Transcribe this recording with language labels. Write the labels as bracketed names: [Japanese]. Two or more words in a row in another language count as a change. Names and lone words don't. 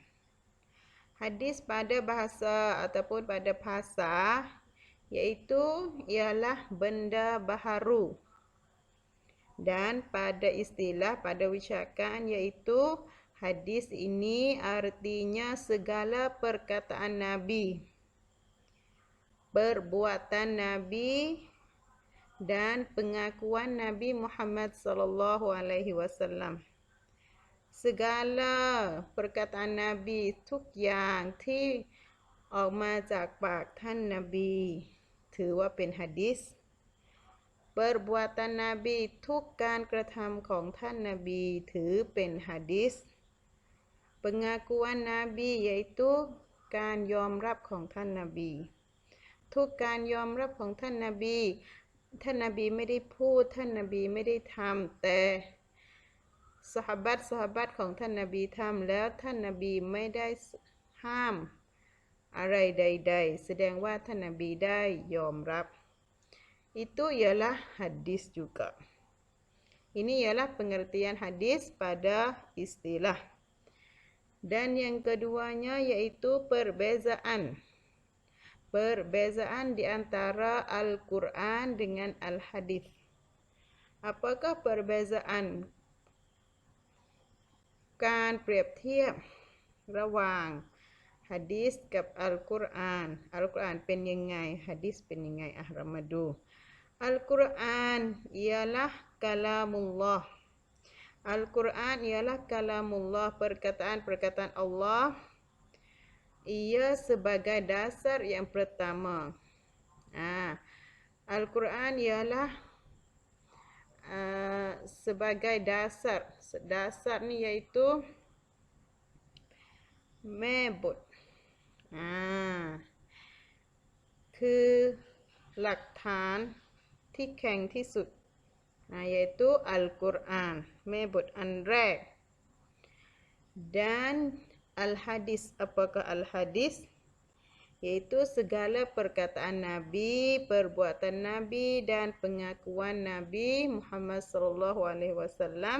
[Malay] Hadis pada bahasa ataupun pada bahasa ialah benda baharu, dan pada istilah pada wicakan iaitu hadis ini artinya segala perkataan Nabi, perbuatan Nabi dan pengakuan Nabi Muhammad [Arabic] صلى الله عليه وسلم. [Malay] Segala perkataan Nabi [Thai] ทุกอย่างที่ออกมาจากปากท่านนบีถือว่าเป็นหะดีษ [Malay] Perbuatan Nabi [Thai] ทุกการ กระทำของท่านนบีถือเป็นหะดีษ [Malay] Pengakuan Nabi iaitu [Thai] การยอมรับของท่านนบีทุกการยอมรับของท่านนบีท่านนบีไม่ได้พูดท่านนบีไม่ได้ทำแต่ซอฮาบะห์ของท่านนบีทำแล้วท่านนบีไม่ได้ห้ามอะไรใดๆแสดงว่าท่านนบีได้ยอมรับ [Malay] Itu ialah hadis juga. Ini ialah pengertian hadis pada istilah. Dan yang keduanya iaitu perbezaan. Perbezaan di antara Al-Quran dengan Al-Hadis. Apakah perbezaan? [Thai] การเปรียบเทียบระหว่างหะดีษกับอัลกุรอาน อัลกุรอานเป็นยังไงหะดีษเป็นยังไงเรามาดู [Malay] Al-Quran ialah kalamullah. Al-Quran ialah kalamullah, perkataan-perkataan Allah. Ia sebagai dasar yang pertama. Al-Quran ialah sebagai dasar. Dasar ni iaitu mebut. [Thai] คือหลักฐานที่แข็งที่สุด [Malay] yaitu Al-Quran, mebut [Thai] อันแรก [Malay] dan Al-Hadis. Apakah Al-Hadis? Iaitu segala perkataan Nabi, perbuatan Nabi dan pengakuan Nabi Muhammad [Arabic] صلى الله عليه وسلم.